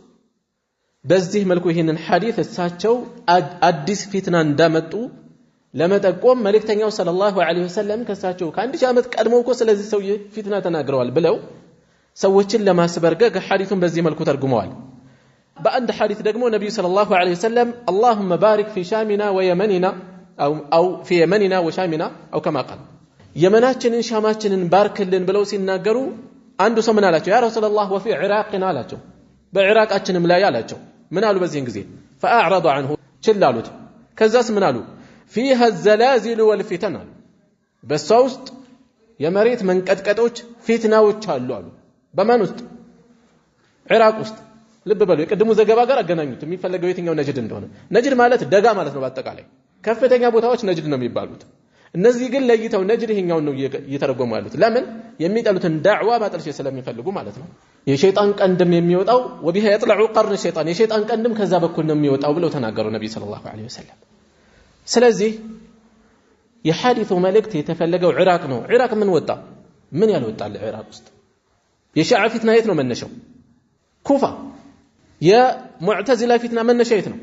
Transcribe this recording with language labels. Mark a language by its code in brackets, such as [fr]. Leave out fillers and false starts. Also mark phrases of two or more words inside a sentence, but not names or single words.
[am] በዚህ መልኩ ይህንን ሐዲስ እሳቸው አዲስ ፊትና እንዳመጡ ለመጠቆም መልእክተኛው [ar] صلى الله عليه وسلم [am] ከሳቸው ከ1000 ዓመት ቀድመው እኮ ስለዚህ ሰው ፊትና ተናግረዋል ብለው ሰዎችን ለማስበርገግ ሐዲሱን በዚህ መልኩ ተርጉመዋል። በአንድ ሐዲስ ደግሞ ነብዩ [ar] صلى الله عليه وسلم اللهم بارك في شامنا ويمننا او في يمننا وشامنا او كما قال [am] የመናችንን ሻማችንን ባርክልን ብለው ሲናገሩ አንዱ ሰው ምን አላቸው? [ar] يا رسول الله وفي عراقنا [am] አላቸው፣ በኢራቃችንም ላይ አላቸው። ምን አሉ በዚህን ጊዜ? [ar] فاعرض عنه [am] ችላሉት። ከዛስ ምን አሉ? [ar] فيها الزلازل والفتن [am] በሷ ውስጥ የመሬት መንቀጥቀጦች ፊትናዎች አሉ አሉ። በማን ውስጥ? ኢራቅ ውስጥ። ልብ በሉ፣ የቀድሙ ዘገባ ጋር አገናኙት። የሚፈለገው የትኛው ነጅድ እንደሆነ። ነጅድ ማለት ደጋ ማለት ነው። በአጠቃላይ ከፍተኛ ቦታዎች ነጅድ ነው የሚባሉት። እነዚህ ግን ለይተው ነጅድ ይሄኛውን ነው እየተረጎሙ ያሉት። ለምን? የሚጠሉትን ዳዕዋ ማጠልሸት ስለሚፈልጉ ማለት ነው። የሸይጣን ቀንድም የሚወጣው [ar] وبها يطلع قرن الشيطان [am] የሸይጣን ቀንድም ከዛ በኩል ነው የሚወጣው ብለው ተናገሩ ነብዩ [ar] صلى الله عليه وسلم። [am] ስለዚህ የሐዲሱ መልእክት የተፈለገው ኢራቅ ነው። ኢራቅ ምን ወጣ? ምን ያልወጣል ኢራቅ ውስጥ? የሺዓ ፊትና የት ነው መነሻው? ኩፋ። የሙዕተዚላ ፊትና መነሻ የት ነው?